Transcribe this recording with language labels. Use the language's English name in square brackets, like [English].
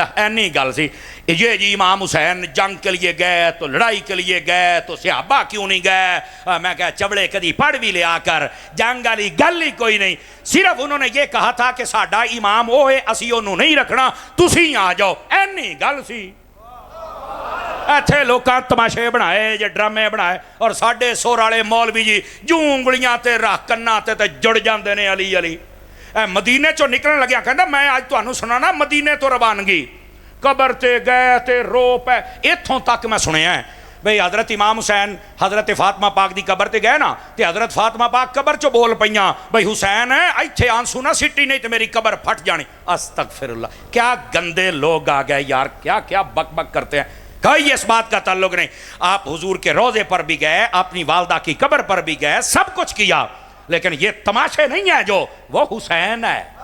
[Punjabi] Any گل سی [Urdu] یہ جی امام حسین جنگ کے لیے گئے تو لڑائی کے لیے گئے تو صحابہ کیوں نہیں گئے؟ [Punjabi] میں کہا چبڑے کدی پڑھ بھی لیا کر, جنگ والی گل ہی کوئی نہیں. [Urdu] صرف انہوں نے یہ کہا تھا کہ [Punjabi] ساڈا امام وہ ہے, اسی انہوں نہیں رکھنا, تسی آ جاؤ. اینی گل سی. ایتھے لوکاں تماشے بنائے جے ڈرامے بنائے, اور ساڈے سور والے مولوی جی جو انگلیاں تے رکھ کناں تے جڑ جاندے نے علی علی. مدینے چوں نکلن لگیا کہندا میں اج تانوں سنانا مدینے تو روانگی. قبر تے گئے تے رو پے, ایتھوں تک میں سنیا ہے بھئی حضرت امام حسین حضرت فاطمہ پاک دی قبر تے گئے نا تے حضرت فاطمہ پاک قبر چوں بول پئیاں بھئی حسین ایتھے آنسو نہ سٹی نہیں تے میری قبر پھٹ جانی. [Urdu] استغفر اللہ, کیا گندے لوگ آ گئے یار, کیا کیا بک بک کرتے ہیں. کوئی اس بات کا تعلق نہیں. آپ حضور کے روضے پر بھی گئے, اپنی والدہ کی قبر پر بھی گئے, سب کچھ کیا, لیکن یہ تماشے نہیں ہیں جو وہ حسین ہے.